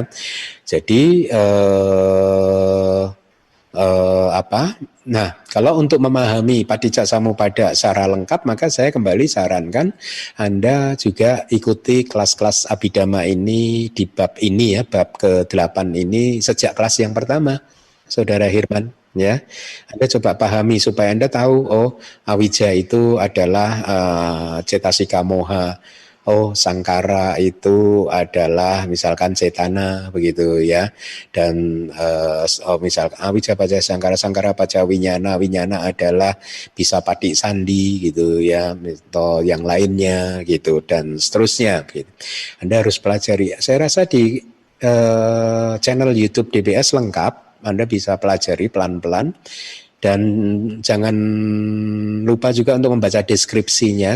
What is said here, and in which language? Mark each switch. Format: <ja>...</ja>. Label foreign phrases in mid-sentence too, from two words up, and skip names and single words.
<id>Jadi Nah, kalau untuk memahami Paticcasamuppada secara lengkap, maka saya kembali sarankan Anda juga ikuti kelas-kelas Abhidhamma ini di bab ini ya, bab ke-8 ini sejak kelas yang pertama, Saudara Hirman. Ya, Anda coba pahami supaya Anda tahu, oh awija itu adalah</id> <pi>cetasika moha,</pi> <id>oh sangkara itu adalah misalkan cetana begitu ya, dan misalkan</id> <pi>awija pacaya sangkara, sangkara pacaya winyana,</pi> <id>winyana adalah</id> <pi>bisa patik sandi</pi> <id>gitu ya, atau yang lainnya gitu dan seterusnya. Gitu. Anda harus pelajari. Saya rasa di channel YouTube DBS lengkap. Anda bisa pelajari pelan-pelan dan jangan lupa juga untuk membaca deskripsinya.</id>